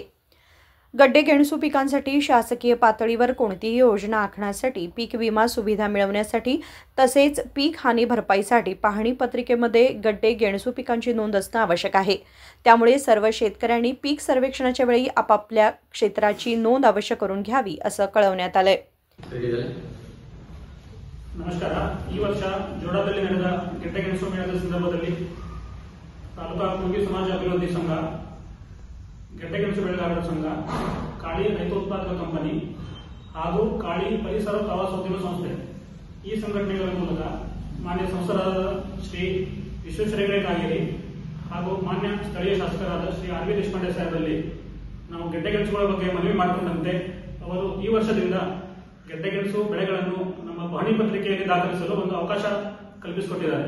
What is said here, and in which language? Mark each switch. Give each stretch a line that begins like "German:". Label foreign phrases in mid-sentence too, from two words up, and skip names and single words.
Marathi: गड्डे गेणसू पिकांसाठी शासकीय पातळीवर कोणतीही योजना आखण्यासाठी पीक विमा सुविधा मिळवण्यासाठी तसेच पीक हानी भरपाईसाठी पाहणी पत्रिकेमध्ये गड्डे गेणसू पिकांची नोंद असणे आवश्यक आहे। त्यामुळे सर्व शेतकऱ्यांनी पीक सर्वेक्षणाच्या वेळी आपापल्या क्षेत्राची नोंद अवश्य करून घ्यावी असं कळवण्यात आले।
Kannada: ನಮಸ್ಕಾರ। ಈ ವರ್ಷ ಜೋಡಾದಲ್ಲಿ ನಡೆದ ಗೆಡ್ಡೆ ಗೆಣಸು ಮೇಳದ ಸಂದರ್ಭದಲ್ಲಿ ತಾಲೂಕಾ ಕುಂಬಿ ಸಮಾಜ ಅಭಿವೃದ್ಧಿ ಸಂಘ, ಗೆಡ್ಡೆ ಗೆಣಸು ಬೆಳೆಗಾರರ ಸಂಘ, ಕಾಳಿ ರೈತೋತ್ಪಾದಕ ಕಂಪನಿ ಹಾಗೂ ಕಾಳಿ ಪರಿಸರ ಪ್ರವಾಸೋದ್ಯಮ ಸಂಸ್ಥೆ ಈ ಸಂಘಟನೆಗಳ ಮೂಲಕ ಮಾನ್ಯ ಸಂಸದರಾದ ಶ್ರೀ ವಿಶ್ವೇಶ್ವರಯ್ಯ ಕಾಗೇರಿ ಹಾಗೂ ಮಾನ್ಯ ಸ್ಥಳೀಯ ಶಾಸಕರಾದ ಶ್ರೀ ಆರ್ ವಿ ದೇಶಪಾಂಡೆ ಸಾಹೇಬರಲ್ಲಿ ನಾವು ಗೆಡ್ಡೆ ಗೆಣಸುಗಳ ಬಗ್ಗೆ ಮನವಿ ಮಾಡಿಕೊಂಡಂತೆ ಅವರು ಈ ವರ್ಷದಿಂದ ಗೆಡ್ಡೆ ಗೆಣಸು ಬೆಳೆಗಳನ್ನು ನಮ್ಮ ಪಾಹಣಿ ಪತ್ರಿಕೆಯಲ್ಲಿ ದಾಖಲಿಸಲು ಒಂದು ಅವಕಾಶ ಕಲ್ಪಿಸಿಕೊಟ್ಟಿದ್ದಾರೆ।